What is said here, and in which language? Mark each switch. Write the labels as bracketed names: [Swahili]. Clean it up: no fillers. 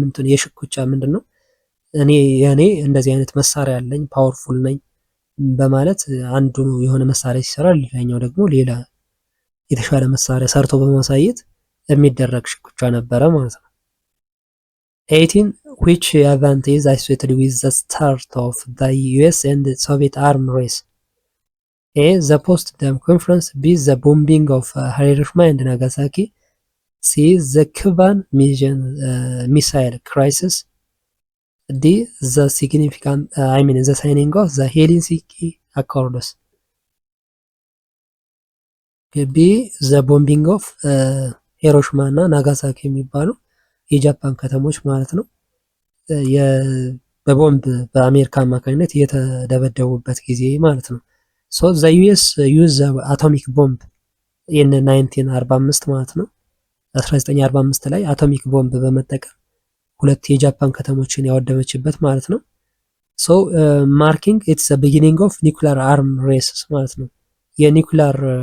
[Amharic] የሽኩቻ ምንድን ነው እኔ እንደዚህ አይነት መሳሪያ አለኝ ፓወርፉል ነኝ በማለት አንዱ የሆነ መሳሪያ ሲሰራ ሌላኛው ደግሞ ሌላ የተሻለ መሳሪያ ሰርቶ በማሳየት የሚደረግ ሽኩቻ ነበረ ማለት ነው። [English] 18 which event is associated with the start of the US and Soviet arms race? A. The Potsdam Conference. B. The bombing of Hiroshima and Nagasaki. C. The Cuban Missile Crisis. D. The signing of the Helsinki Accords. ቢ ዘ ቦምቢንግ ኦፍ ሂሮሺማ [Amharic] እና ናጋሳኪ የሚባሉ የጃፓን ከተሞች ማለት ነው በቦምብ በአሜሪካ አማካኝነት የተደበደቡበት ጊዜ ማለት ነው። [English] ሶ ዘ ዩኤስ ዩዝ አቶሚክ ቦምብ ኢን 1945 [Amharic] ማለት ነው። 1945 ላይ አቶሚክ ቦምብ በመጠቀም ሁለት የጃፓን ከተሞችን ያወደመችበት ማለት ነው። [English] ሶ ማርኪንግ ኢትስ ዘ ቢጊኒንግ ኦፍ ኒውክሊየር አርም ሬስስ [Amharic] ማለት ነው። የኒውክሊየር